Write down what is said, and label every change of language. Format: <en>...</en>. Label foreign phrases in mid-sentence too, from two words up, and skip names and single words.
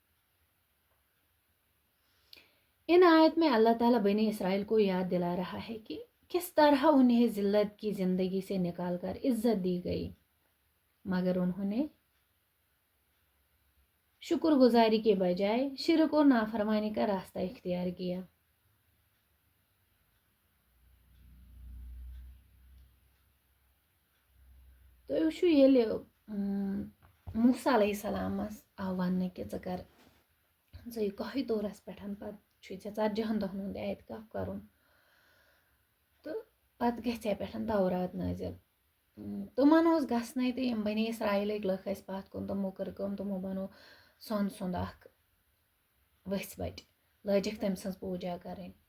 <ur>ان آیت میں اللہ تعالیٰ بنی اسرائیل کو یاد دلا رہا ہے کہ کس طرح انہیں ذلت کی زندگی سے نکال کر عزت دی گئی، مگر انہوں نے شکر گزاری کے بجائے شرک اور نافرمانی کا راستہ اختیار کیا۔</ur> <ks>تو وچھو ییٚلہِ موسیٰ علیہ السلامس آو وننہٕ کہِ ژٕ کر ژٕ یہِ کوہ طورس پٮ۪ٹھ پتہٕ چھُے ژےٚ 40 دۄہن ہُنٛد اعتکاف کرُن تہٕ پتہٕ گژھِ ژےٚ پٮ۪ٹھ تورات نٲزِل۔ تِمن اوس گژھنَے تہٕ یِم بنی اسرائیلٕکۍ لُکھ ٲسۍ پتھ کُن، تِمو کٔر کٲم، تِمو بنوو سۄنہٕ سُنٛد اکھ ؤژھۍ بٔٹۍ، لٲجِکھ تٔمۍ سٕنٛز پوٗجا کرٕنۍ۔</ks>